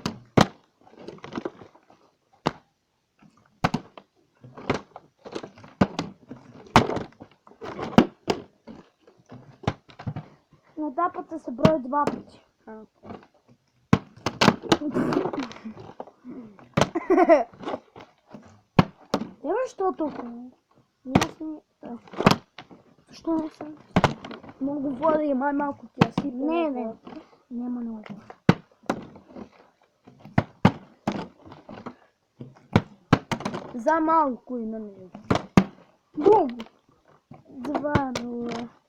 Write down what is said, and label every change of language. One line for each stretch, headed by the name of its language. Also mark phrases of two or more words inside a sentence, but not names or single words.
Macedonian: На тапата се брои 2 пати. Ева што толкова? Што не съм? Много вода и малко ќе сипе. Не. Нема много. За малко и на него. Бум! 2-0.